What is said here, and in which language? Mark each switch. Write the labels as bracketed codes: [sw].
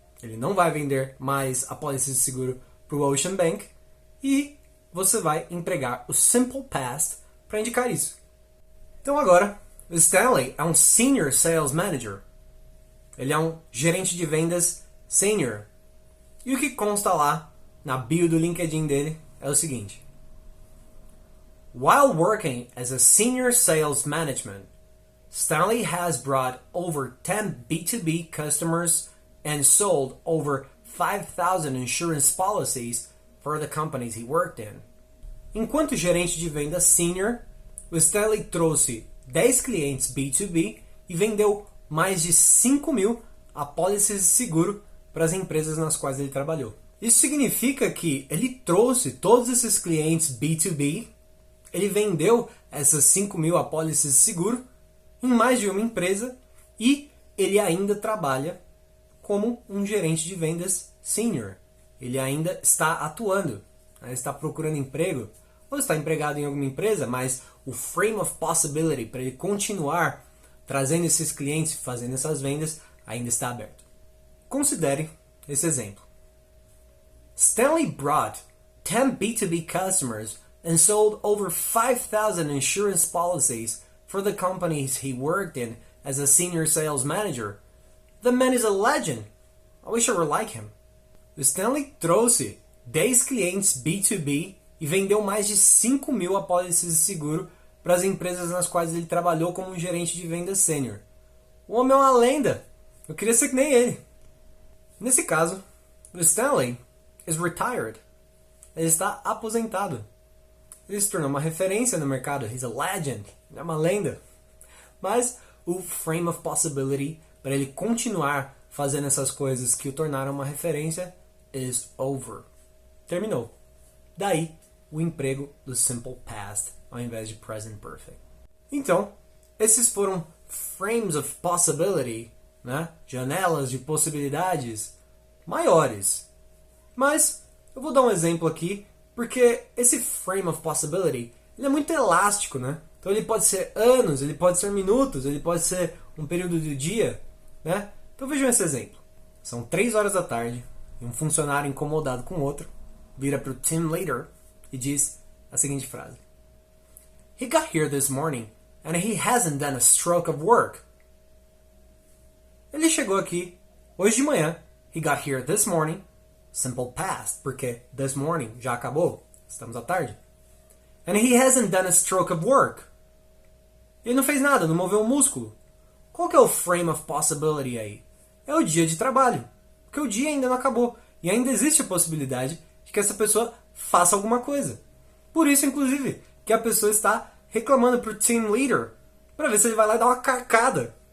[pt] Ele não vai vender mais apólices de seguro para o Ocean Bank e você vai empregar o simple past para indicar isso. Então agora, o Stanley é um Senior Sales Manager. Ele é um gerente de vendas senior. E o que consta lá na bio do LinkedIn dele é o seguinte. [en] While working as a Senior Sales Management, Stanley has brought over 10 B2B customers and sold over 5,000 insurance policies for the companies he worked in. [pt] Enquanto gerente de venda senior, o Stanley trouxe 10 clientes B2B e vendeu mais de 5.000 apólices de seguro para as empresas nas quais ele trabalhou. Isso significa que ele trouxe todos esses clientes B2B, ele vendeu essas 5.000 apólices de seguro em mais de uma empresa e ele ainda trabalha como um gerente de vendas senior. Ele ainda está atuando, está procurando emprego ou está empregado em alguma empresa, mas o frame of possibility para ele continuar trazendo esses clientes e fazendo essas vendas ainda está aberto. Considere esse exemplo. [en] Stanley brought 10 B2B customers and sold over 5,000 insurance policies for the companies he worked in as a senior sales manager. The man is a legend. I wish I were like him. [pt] O Stanley trouxe 10 clientes B2B e vendeu mais de 5.000 apólices de seguro para as empresas nas quais ele trabalhou como um gerente de vendas sênior. O homem é uma lenda. Eu queria ser que nem ele. Nesse caso, o Stanley [en] is retired. [pt] Ele está aposentado. Ele se tornou uma referência no mercado. [en] He's a legend. [pt] Ele é uma lenda. Mas o frame of possibility para ele continuar fazendo essas coisas que o tornaram uma referência [en] is over. [pt] Terminou. Daí o emprego do simple past ao invés de present perfect. Então, esses foram frames of possibility, né? Janelas de possibilidades maiores. Mas eu vou dar um exemplo aqui, porque esse frame of possibility ele é muito elástico, né? Então ele pode ser anos, ele pode ser minutos, ele pode ser um período de dia, né? Então vejam esse exemplo. São 3 horas da tarde e um funcionário incomodado com o outro vira para o team leader e diz a seguinte frase. [en] He got here this morning and he hasn't done a stroke of work. [pt] Ele chegou aqui hoje de manhã. [en] He got here this morning. Simple past, [pt] porque [en] this morning [pt] já acabou. Estamos à tarde. [en] And he hasn't done a stroke of work. [pt] Ele não fez nada, não moveu um músculo. Qual que é o frame of possibility aí? É o dia de trabalho. Porque o dia ainda não acabou. E ainda existe a possibilidade de que essa pessoa faça alguma coisa. Por isso, inclusive, que a pessoa está reclamando pro team leader para ver se ele vai lá e dar uma carcada.